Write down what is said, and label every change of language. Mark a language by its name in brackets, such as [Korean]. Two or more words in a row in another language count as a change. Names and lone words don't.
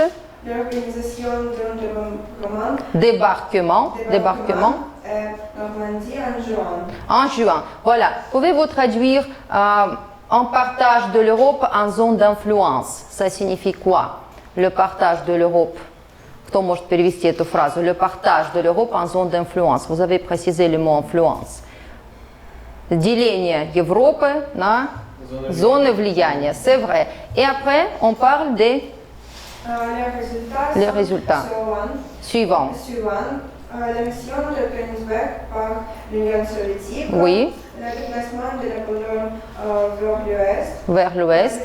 [French] L'organisation d'un débarquement. Normandie en juin. En juin. Voilà. Pouvez-vous traduire en partage de l'Europe en zone d'influence? Ça signifie quoi? Le partage de l'Europe. [Russian] Кто может перевести эту фразу? [French] Le partage de l'Europe en zone d'influence. Vous avez précisé le mot influence. [Russian] Деление Европы на зоны влияния. [French] C'est vrai. Et après, on parle des résultats suivants. La mission de Königsberg par l'Union soviétique. Oui. Le déplacement de Napoléon vers l'ouest. Vers l'ouest.